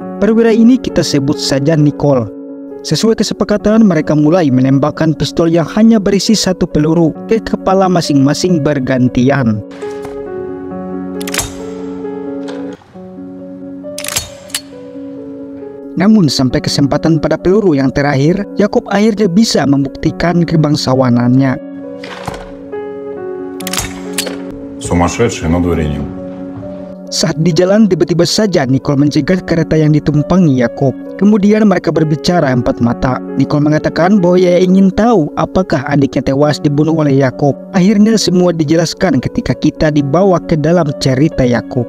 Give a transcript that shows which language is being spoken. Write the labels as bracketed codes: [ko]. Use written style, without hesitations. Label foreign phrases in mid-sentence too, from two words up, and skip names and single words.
[id] Perwira ini kita sebut saja Nicole. Sesuai kesepakatan mereka mulai menembakkan pistol yang hanya berisi satu peluru ke kepala masing-masing bergantian. Namun sampai kesempatan pada peluru yang terakhir, Yakob akhirnya bisa membuktikan kebangsawanannya. [ru] Сумасшедший, но дворянин. [id] Saat di jalan tiba-tiba saja Nicole mencegat kereta yang ditumpangi Yakob. Kemudian mereka berbicara empat mata. Nicole mengatakan bahwa ia ingin tahu apakah adiknya tewas dibunuh oleh Yakob. Akhirnya semua dijelaskan ketika kita dibawa ke dalam cerita Yakob.